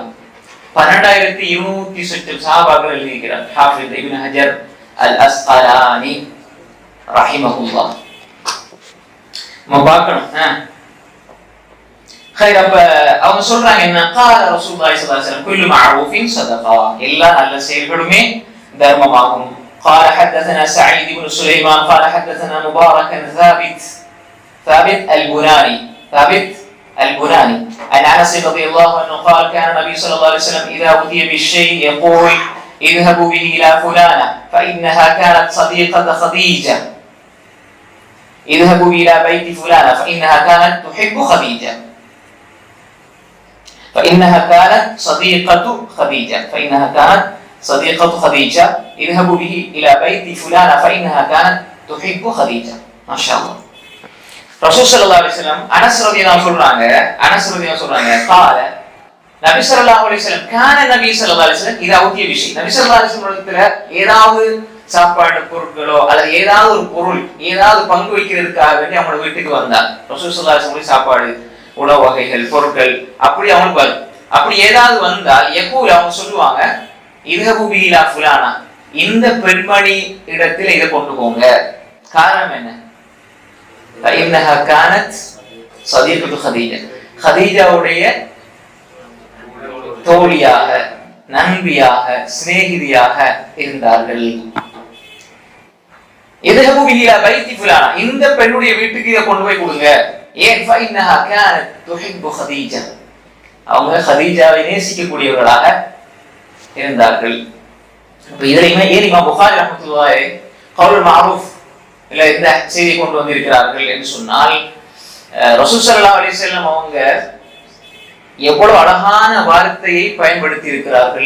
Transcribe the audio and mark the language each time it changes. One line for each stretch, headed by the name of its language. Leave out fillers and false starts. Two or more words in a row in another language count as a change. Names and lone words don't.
Tamil: 12,200 சொச்சம் சஹாபாக்கள் எழுதியிருக்கிறார் ஹாஃபிஸ் இப்னு ஹஜர் அல் அஸ்கலானி ரஹிமஹுல்லாஹ். நம்ம பார்க்கணும். அப்ப அவங்க சொல்றாங்க என்ன,
Arabic: قال رسول الله صلى الله عليه وسلم كل معروف صدقة,
Tamil: எல்லா நல்ல செயல்களுமே தர்மமாகும்.
Arabic: قال حدثنا سعيد بن سليمان قال حدثنا مبارك ثابت البناني عن انس رضي الله عنه قال كان النبي صلى الله عليه وسلم اذا اوتي بالشيء يقول اذهبوا به الى فلانه فانها كانت صديقه خديجه، اذهبوا الى بيت فلانه فانها كانت تحب خديجه، فانها كانت صديقه خديجه اذهبوا به الى بيت فلانه فانها كانت تحب خديجه. ما شاء الله. رسول صلى الله عليه وسلم
Tamil: அனஸ் ரலியல்லாஹு சொல்றாங்க قال
Arabic: نبي صلى الله عليه وسلم كان نبي صلى الله عليه وسلم إذا أوتي
Tamil: விஷயம்,
Arabic: نبي صلى الله عليه وسلم
Tamil: ஏதாவது சாப்பாடு பொருட்களோ அல்லது ஏதாவது ஒரு பொருள் ஏதாவது பங்கு வைக்கிறதுக்காக வேண்டி அவங்க வீட்டுக்கு வந்தார்.
Arabic: رسول صلى الله عليه وسلم
Tamil: சாப்பாடு உணவு வகைகள் பொருட்கள் அப்படி அவங்களுக்கு வரும். அப்படி ஏதாவது வந்தால் யகூல் அவங்க சொல்லுவாங்க
Arabic: இذهبوا به الى فلانه,
Tamil: இந்த பெண்மணி இடத்தில் இதை கொண்டு போங்க. காரணம் என்ன?
Arabic: فإنها كانت صديقة خديجة,
Tamil: خديஜாவுடைய தோழியாக நண்பியாக சிநேகிதியாக இருந்தார்கள்.
Arabic: اذهبوا به الى بيت فلانه,
Tamil: இந்த பெண்ணுடைய வீட்டுக்கு இதை கொண்டு போய் கொடுங்க. ஏன்?
Arabic: فإنها كانت تحب خديجة,
Tamil: அவங்க خديஜாவை நேசிக்கக்கூடியவர்களாக இருந்தார்கள். அப்ப இதுலயுமே ஏன் இமாம் புகாரி ரஹ்மத்துல்லாஹி
Arabic: قول معروف
Tamil: இல்ல இந்த செய்தி கொண்டு வந்திருக்கிறார்கள் என்று சொன்னால்,
Arabic: رسول صلى الله عليه وسلم
Tamil: அவங்க எவ்வளவு அழகான வார்த்தையை பயன்படுத்தி இருக்கிறார்கள்.